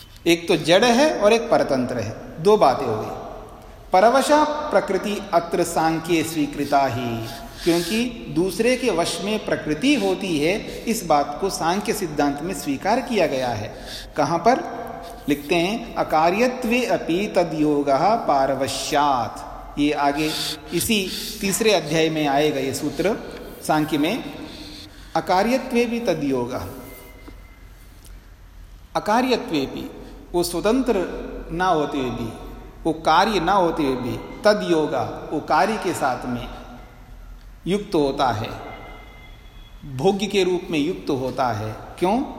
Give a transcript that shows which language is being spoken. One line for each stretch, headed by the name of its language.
Hindi: एक तो जड़ है और एक परतंत्र है, दो बातें हो गई।
Sanskrit: परवशा प्रकृति अत्र सांख्य स्वीकृता ही,
Hindi: क्योंकि दूसरे के वश में प्रकृति होती है, इस बात को सांख्य सिद्धांत में स्वीकार किया गया है। कहां पर लिखते हैं?
Sanskrit: अकार्यत्वे अपि तद्योगः पारवश्यात्।
Hindi: ये आगे इसी तीसरे अध्याय में आएगा ये सूत्र सांख्य में। अकार्यत्वे भी तद्योगः, अकार्यत्वे भी, वो स्वतंत्र ना होते हुए भी, वो कार्य ना होते हुए भी, तद्योगः वो कार्य के साथ में युक्त होता है, भोग्य के रूप में युक्त होता है। क्यों?